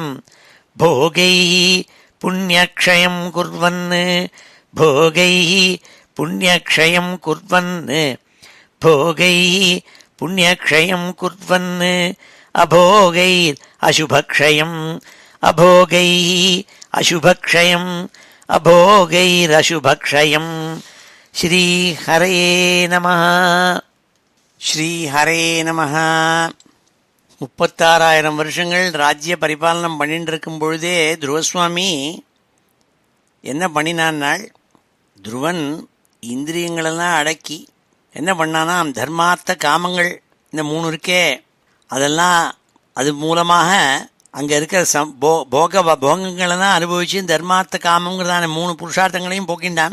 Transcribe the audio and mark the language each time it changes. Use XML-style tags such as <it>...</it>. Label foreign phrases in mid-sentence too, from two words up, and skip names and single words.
<sa>भोगैः पुण्यक्षयं कुर्वन् भोगैः पुण्यक्षयं कुर्वन् भोगैः पुण्यक्षयं कुर्वन् अभोगैः अशुभक्षयम् अभोगैः अशुभक्षयम् अभोगैरशुभक्षयम् श्रीहरे नमः श्रीहरे नमः.</sa> <ta>36,000 வருஷங்கள் ராஜ்ய பரிபாலனம் பண்ணிட்டு இருக்கும் பொழுதே துருவசுவாமி என்ன பண்ணினான்னாள், துருவன் இந்திரியங்களெல்லாம் அடக்கி என்ன பண்ணானா, தர்மார்த்த காமங்கள் இந்த 3 இருக்கே அதெல்லாம் அது மூலமாக அங்கே இருக்கிற போகங்களெல்லாம் அனுபவித்து தர்மார்த்த காமங்கிறதான 3 புருஷார்த்தங்களையும் போக்கின்றான்.</ta>